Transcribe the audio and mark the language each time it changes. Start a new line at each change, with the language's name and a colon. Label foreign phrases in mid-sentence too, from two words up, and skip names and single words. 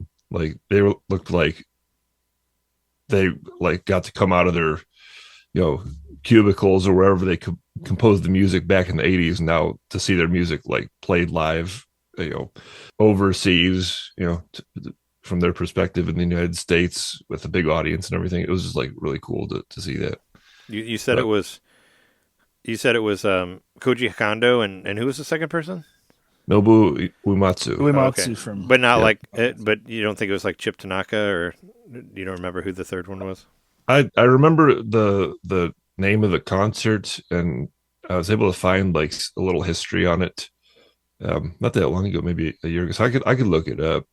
English: Like looked like they like got to come out of their cubicles or wherever they could compose the music back in the 80s, and now to see their music like played live overseas, from their perspective in the United States with a big audience and everything. It was just like really cool to see that. You said it was Koji Kondo and who was the second person? Nobu Uematsu. Uematsu Okay. from. But not Yeah. like it, but you don't think it was like Chip Tanaka, or you don't remember who the third one was? I remember the name of the concert, and I was able to find like a little history on it. Not that long ago, maybe a year ago. So I could look it up.